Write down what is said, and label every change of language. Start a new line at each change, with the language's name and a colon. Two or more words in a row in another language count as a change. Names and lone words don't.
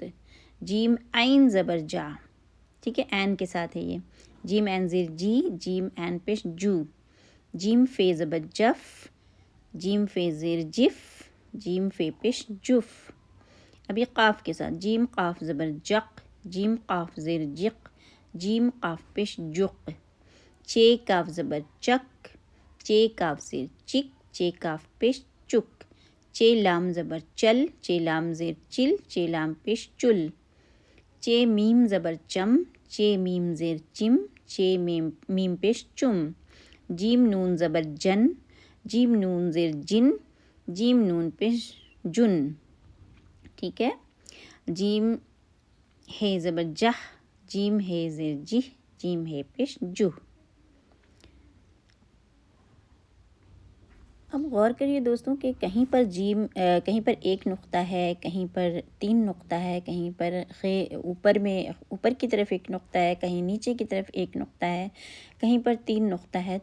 Urdu: جیم عین زبر جا، ٹھیک ہے، عین کے ساتھ ہے یہ۔ جیم عین زیر جی، جیم عین پیش جو۔ جیم فے زبر جف، جیم فے زیر جف، جیم فے پیش جف۔ ابھی قاف کے ساتھ، جیم قاف زبر جق، جیم قاف زیر جق، جیم قاف پیش جق۔ چے کاف زبر چک، چے کاف زیر چک، چے کاف پیش چک۔ چے لام زبر چل، چے لام زیر چل، چے لام پیش چل۔ چے میم زبر چم، چے میم زیر چم، چے میم پیش چم۔ جیم نون زبر جن، جیم نون زیر جن، جیم نون پیش جن، ٹھیک ہے۔ جیم ہے زبر جہ، جیم ہے زیر جہ، جیم ہے پیش جہ۔ اب غور کریے دوستوں کہ کہیں پر جیم کہیں پر ایک نقطہ ہے، کہیں پر 3 نقطہ ہے، کہیں پر اوپر کی طرف ایک نقطہ ہے، کہیں نیچے کی طرف ایک نقطہ ہے، کہیں پر 3 نقطہ ہے۔